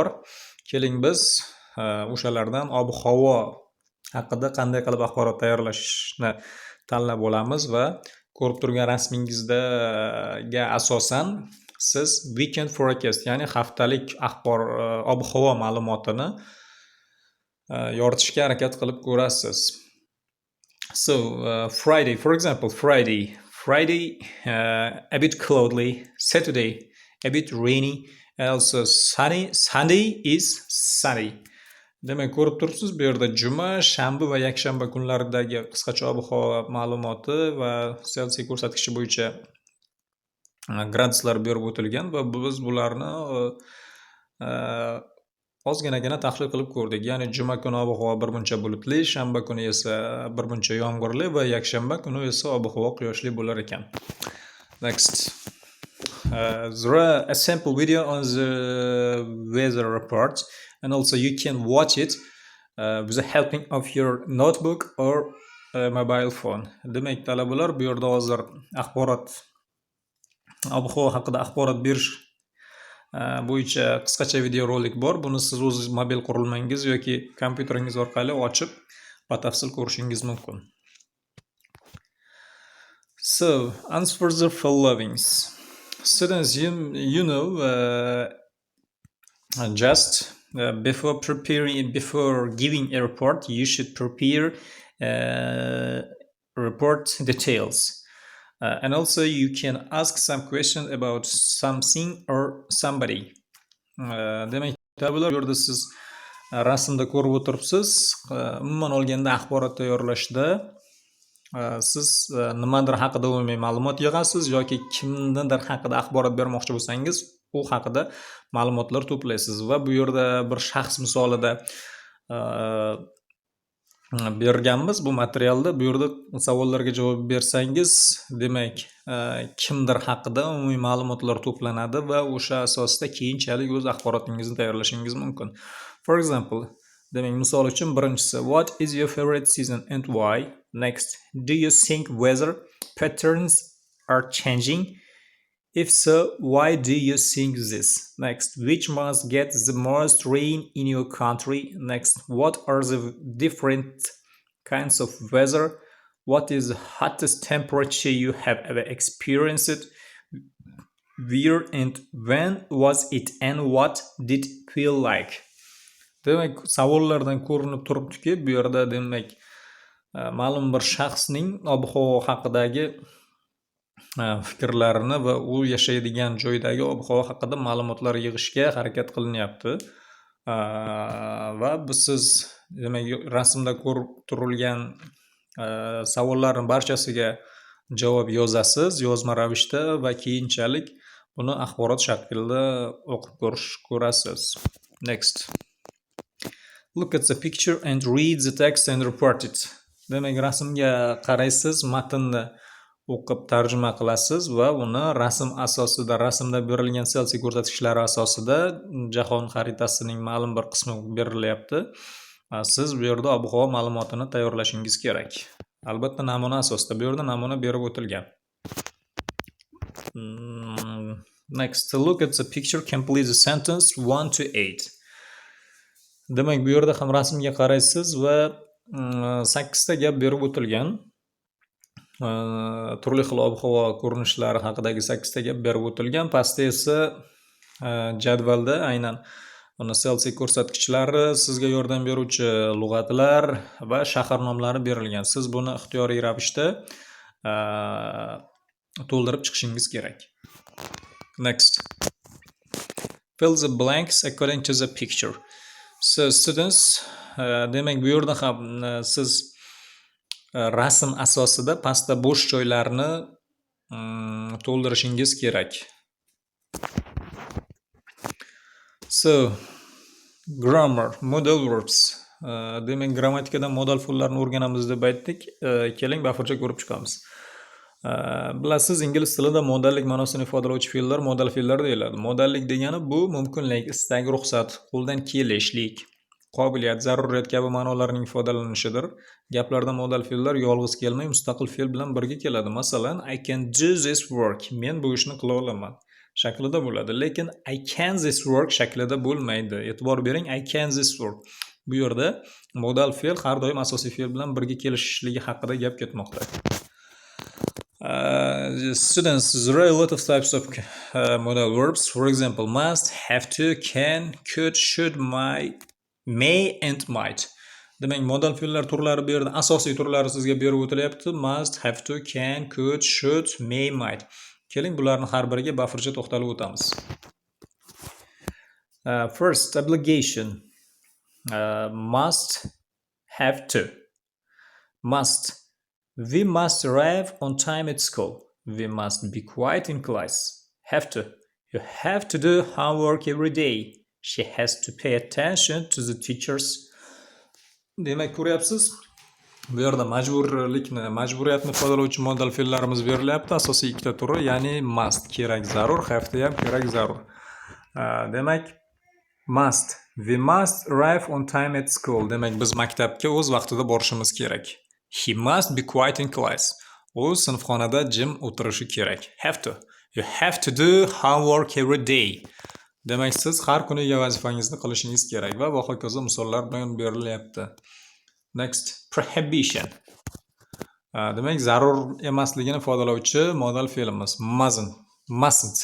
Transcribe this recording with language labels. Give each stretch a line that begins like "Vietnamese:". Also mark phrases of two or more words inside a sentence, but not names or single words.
Uzbek: Keling biz o'shalardan ob-havo haqida qanday qilib axborot tayyorlashni tanlab olamiz va ko'rib turgan rasmingizga asosan siz
English: weekend forecast,
Uzbek: ya'ni haftalik ob-havo ma'lumotini yoritishga harakat qilib ko'rasiz.
English: So, Friday, for example, Friday, a bit cloudy, Saturday, a bit rainy, and also sunny. Sunday is sunny.
Uzbek: Demak, ko'rib turibsiz, bu yerda juma, shanba va yakshanba kunlaridagi qisqacha ob-havo ma'lumoti va Selsiy ko'rsatkichi bo'yicha graduslar berib o'tilgan va biz bularni ozginagina tahlil qilib ko'rdik. Ya'ni juma kuni ob-havo birmuncha bulutli, shanba kuni esa birmuncha yomg'irli va yakshanba kuni esa ob-havo quyoshli bo'lar ekan.
English: Next. There are a sample video on the weather report, and also you can watch it with the helping of your notebook or mobile phone.
Uzbek: Demak, talabalar, bu yerda hozir ob-havo haqida axborot berish bo'yicha qisqacha video rolik bor. Buni siz o'z mobil qurilmangiz yoki kompyuteringiz orqali ochib batafsil ko'rishingiz mumkin.
English: So, answer the followings. Students, just before giving a report, you should prepare report details. And also you can ask some question about something or somebody.
Uzbek: Demak, bu yerda siz rasmda ko'rib o'tiribsiz. Umuman olganda axborot tayyorlashda siz nimadir haqida umumiy ma'lumot yig'asiz yoki kimnidir haqida axborot bermoqchi bo'lsangiz, u haqida ma'lumotlar to'playsiz va bu yerda bir shaxs misolida berganmiz bu materialda. Bu yerda savollarga javob bersangiz, demak, kimdir haqida umumiy ma'lumotlar to'planadi va o'sha asosda keyinchalik o'z axborotingizni tayyorlashingiz mumkin.
English: For example,
Uzbek: demak, misol uchun birinchisi,
English: what is your favorite season and why? Next, do you think weather patterns are changing? If so, why do you think this? Next, which month gets the most rain in your country? Next, what are the different kinds of weather? What is the hottest temperature you have ever experienced? Where and when was it and what did it feel like?
Uzbek: Demak, savollardan ko'rinib turibdiki, bu yerda demak, ma'lum bir shaxsning ob-havo haqidagi fikrlarini va u yashaydigan joydagi ob-havo haqida ma'lumotlar yig'ishga harakat qilinyapti. Va siz demak rasmda ko'rib turilgan savollarning barchasiga javob yozasiz yozma ravishda va keyinchalik buni axborot shaklida o'qib ko'rasiz.
English: Next. Look at the picture and read the text and report it.
Uzbek: Demak, rasmga qaraysiz, matnni o'qib tarjima qilasiz va uni rasm asosida, rasmda berilgan Celsius ko'rsatkichlari asosida jahon xaritasining ma'lum bir qismi berilyapti. Siz bu yerda ob-havo ma'lumotini tayyorlashingiz kerak. Albatta namuna asosida. Bu yerda namuna berib o'tilgan.
English: Next, look at the picture, complete the sentence 1 to 8.
Uzbek: Demak, bu yerda ham rasmga qaraysiz va 8 ta gap berib o'tilgan. Turli xil ob-havo ko'rinishlari haqidagi 8 ta gap berib o'tilgan. Pastda esa jadvalda aynan uni Celsius ko'rsatkichlari, sizga yordam beruvchi lug'atlar va shahar nomlari berilgan. Siz buni ixtiyoriy ravishda to'ldirib chiqishingiz kerak.
English: Next. Fill the blanks according to the picture. So students,
Uzbek: demak bu yerda ham siz rasm asosida pastda bo'sh joylarni to'ldirishingiz kerak.
English: So, grammar, modal verbs.
Uzbek: Demak, grammatikadan modal fe'llarni o'rganamiz deb aytdik. Keling, bafurja ko'rib chiqamiz. Bilasiz, ingliz tilida modallik ma'nosini ifodalovchi fe'llar modal fe'llar deyiladi. Modallik degani bu mumkinlik, istak, ruxsat, qo'ldan kelishlik, qobiliyat, zaruriyat kabi ma'nolarning ifodalanishidir. Gaplarda modal fe'llar yolg'iz kelmay, mustaqil fe'l bilan birga keladi. Masalan,
English: I can do this work.
Uzbek: Men bu ishni qila olaman shaklida bo'ladi. Lekin
English: I can this work
Uzbek: shaklida bo'lmaydi. E'tibor bering,
English: I can this work.
Uzbek: Bu yerda modal fe'l har doim asosiy fe'l bilan birga kelishishligi haqida gap ketmoqda.
English: Students, there are a lot of types of modal verbs. For example, must, have to, can, could, should, may and might.
Uzbek: Demak, modal fe'llar turlari bu yerda asosiy turlari sizga berib o'tilyapti.
English: Must, have to, can, could, should, may, might.
Uzbek: Keling, bularni har biriga bafurja to'xtalib o'tamiz.
English: First, obligation. Must, have to. Must. We must arrive on time at school. We must be quiet in class. Have to. You have to do homework every day. She has to pay attention to the teachers.
Uzbek: Demak, ko'ryapsiz? Bu yerda majburlikni, majburiyatni ifodalovchi modal fe'llarimiz berilyapti. Asosiy ikkita turi, ya'ni must kerak zarur,
English: have to
Uzbek: ham kerak zarur. Demak,
English: must. We must arrive on time at school.
Uzbek: Demak, biz maktabga o'z vaqtida borishimiz kerak.
English: He must be quiet in class.
Uzbek: U sinfxonada jim o'tirishi kerak.
English: Have to. You have to do homework every day.
Uzbek: Demak, siz har kuniga vazifangizni qilishingiz kerak va hokazo misollar bilan berilyapti.
English: Next, prohibition.
Uzbek: Demak, zarur emasligini ifodalovchi modal fe'limiz mustn't.